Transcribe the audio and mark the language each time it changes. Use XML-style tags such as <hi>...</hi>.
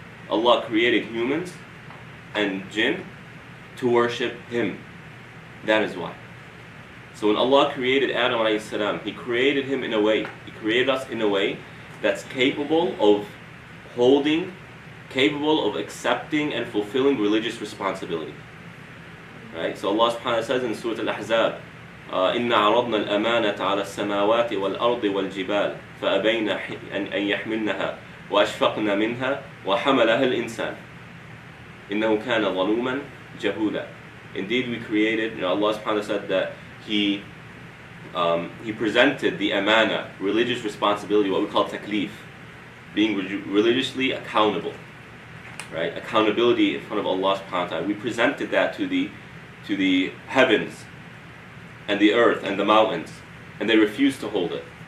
<en>Allah created humans and jinn to worship Him. That is why. So when Allah created Adam alayhi salam, He created him in a way, He created us in a way that's capable of holding, capable of accepting and fulfilling religious responsibility. Right? So Allah subhanahu wa ta'ala says in Surah Al-Ahzab,</en> <ar>إِنَّا عَرَضْنَا الْأَمَانَةَ عَلَى السَّمَاوَاتِ وَالْأَرْضِ وَالْجِبَالِ فَأَبَيْنَ أَنْ يَحْمِلْنَهَا وَأَشْفَقْنَ مِنْهَا وَحَمَلَهَا الْإِنسَانُ إِنَّهُ كَانَ ظَلُومًا جَهُولًا.</ar> <en>Indeed, we created, Allah subhanahu wa ta'ala said that He presented the amana, religious responsibility, what we call taklif, being religiously accountable, right? Accountability in front of Allah subhanahu wa ta'ala. We presented that to the heavens and the earth and the mountains, and they refused to hold it.</en>